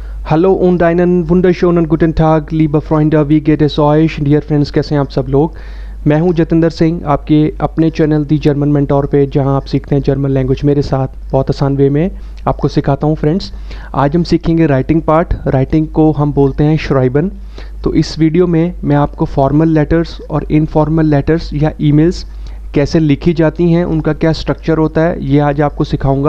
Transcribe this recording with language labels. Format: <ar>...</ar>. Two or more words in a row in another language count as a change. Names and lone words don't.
<de>Hallo und einen wunderschönen guten Tag, liebe Freunde, wie geht es euch?</de> <en>Dear friends,</en> <hi>कैसे हैं आप सब लोग। मैं हूं जतिंदर सिंह, आपके अपने चैनल दी जर्मन मेंटोर पे, जहां आप सीखते हैं</hi> <en>German language</en> <hi>मेरे साथ बहुत आसान वे में आपको सिखाता हूं। फ्रेंड्स, आज हम सीखेंगे</hi> <en>writing part.</en> <hi>राइटिंग को हम बोलते हैं श्राइबन। तो इस वीडियो में मैं आपको</hi> <en>formal letters</en> <hi>और</hi> <en>informal letters</en> <hi>या ईमेल्स कैसे लिखी जाती हैं, उनका क्या स्ट्रक्चर होता है, ये आज आपको सिखाऊंगा।</hi>